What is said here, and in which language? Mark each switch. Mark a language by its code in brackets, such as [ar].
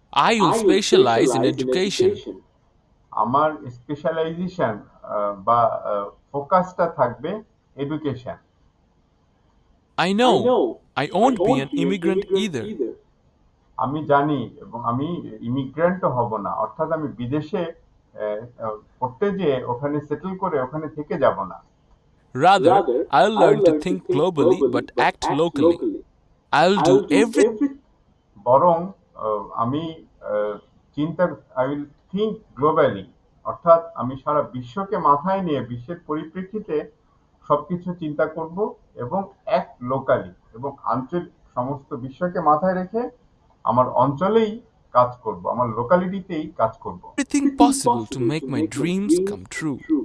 [en] I will specialize in education. [bn] আমার specialisation বা ফোকাসটা থাকবে education. [en] I know I won't be an immigrant either. [bn] আমি জানি এবং আমি ইমিগ্রেন্টও হব না, অর্থাৎ আমি বিদেশে পড়তে যেয়ে ওখানে সেটেল করে ওখানে থেকে যাব না। [en] Rather, I'll learn to think globally but act locally. I'll do everything. [bn] বরং আমি চিন্তা [en] I will think globally, [bn] অর্থাৎ আমি সারা বিশ্বকে মাথায় নিয়ে বিশ্বের পরিপ্রেক্ষিতে সবকিছু চিন্তা করব এবং এক লোকালি এবং আঞ্চলিক সমস্ত বিশ্বকে মাথায় রেখে আমার অঞ্চলেই কাজ করব, আমার লোকালিটিতেই কাজ করব। [en] Everything possible to make my dreams come true.